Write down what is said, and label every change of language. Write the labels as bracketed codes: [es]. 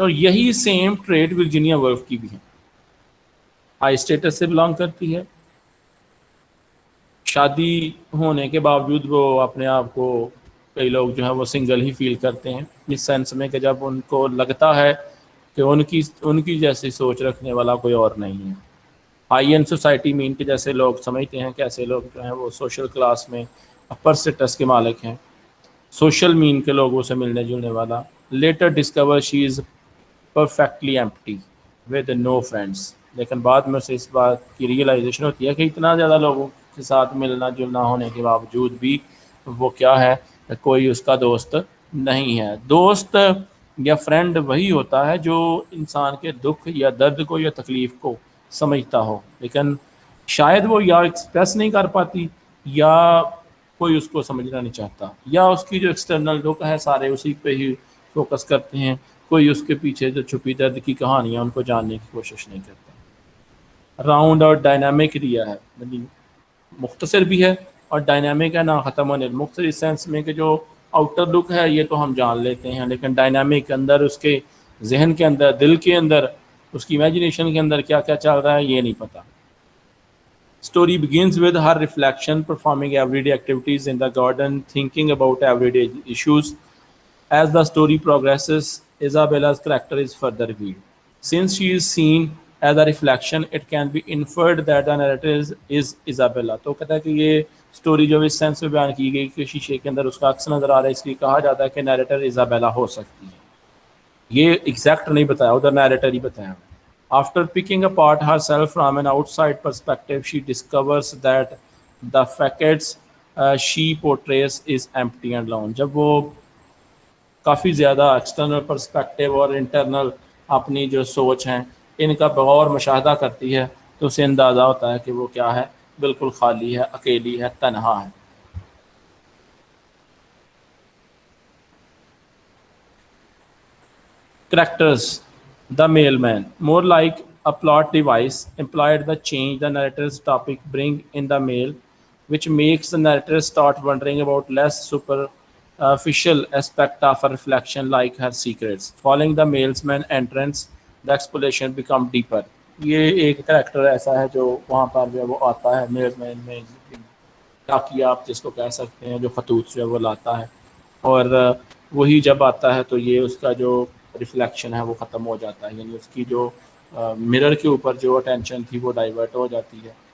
[ur] اور یہی same trade Virginia wolf کی بھی ہے. ہائی اسٹیٹس سے بلانگ کرتی ہے, شادی ہونے کے باوجود وہ اپنے آپ کو, کئی لوگ جو ہے وہ سنگل ہی فیل کرتے ہیں اس سینس میں کہ جب ان کو لگتا ہے کہ ان کی جیسی سوچ رکھنے والا کوئی اور نہیں ہے. ہائی اینڈ سوسائٹی مین کے جیسے لوگ سمجھتے ہیں کہ ایسے لوگ جو ہیں وہ سوشل کلاس میں اپر اسٹیٹس کے مالک ہیں. سوشل مین کے لوگوں سے ملنے جلنے والا. [en] Later discover she is perfectly empty with no friends. [ur] لیکن بعد میں سے اس بات کی ریئلائزیشن ہوتی ہے کہ اتنا زیادہ لوگوں کے ساتھ ملنا جلنا ہونے کے باوجود بھی وہ کیا ہے, کوئی اس کا دوست نہیں ہے. دوست یا فرینڈ وہی ہوتا ہے جو انسان کے دکھ یا درد کو یا تکلیف کو سمجھتا ہو, لیکن شاید وہ یا ایکسپریس نہیں کر پاتی یا کوئی اس کو سمجھنا نہیں چاہتا, یا اس کی جو ایکسٹرنل دکھ ہے سارے اسی پہ ہی فوکس کرتے ہیں, کوئی اس کے پیچھے جو چھپی درد کی کہانیاں ان کو جاننے کی کوشش نہیں کرتا. راؤنڈ اور ڈائنامک دیا ہے, یعنی مختصر بھی ہے اور ڈائنامک ہے, نہ ختم ہونے. مختصر اس سینس میں کہ جو آؤٹر لک ہے یہ تو ہم جان لیتے ہیں, لیکن ڈائنامک اندر اس کے ذہن کے اندر, دل کے اندر, اس کی امیجنیشن کے اندر کیا کیا چل رہا ہے یہ نہیں پتہ. [en] Story begins with her reflection, performing everyday activities in the garden, thinking about everyday issues. As the story progresses, Isabella's character is further revealed. Since she is seen as a reflection, it can be inferred that the narrator is Isabella. [ur] تو کہتا ہے کہ یہ story جو اس sense میں بیان کی گئی کہ شیشے کے اندر اس کا عکس نظر آ رہا ہے, اس لیے کہا جاتا ہے کہ نیریٹر ایزابیلا ہو سکتی ہے. یہ ایگزیکٹ نہیں بتایا, ادھر نیریٹر ہی بتایا. [en] After picking apart herself from an outside perspective, she discovers that the facades she portrays is empty and lone. [ur] جب وہ کافی زیادہ ایکسٹرنل پرسپیکٹیو اور انٹرنل اپنی جو سوچ ہیں ان کا بغور مشاہدہ کرتی ہے تو اسے اندازہ ہوتا ہے کہ وہ کیا ہے, بالکل خالی ہے, اکیلی ہے, تنہا ہے. [en] Characters. The mailman, more like a plot device, implied the change the narrator's topic bring in the mail, which makes the narrator start wondering about less superficial aspect of her reflection like her secrets. Following the mailman entrance, the exploration become deeper. [ur] یہ ایک character ایسا ہے جو وہاں پر جو وہ آتا ہے میل مین میں, تاکہ آپ جس کو کہہ سکتے ہیں جو خطوط جو ہے وہ لاتا ہے, اور وہی جب آتا ہے تو یہ اس کا جو ریفلیکشن ہے وہ ختم ہو جاتا ہے, یعنی اس کی جو مرر کے اوپر جو اٹینشن تھی وہ ڈائیورٹ ہو جاتی ہے.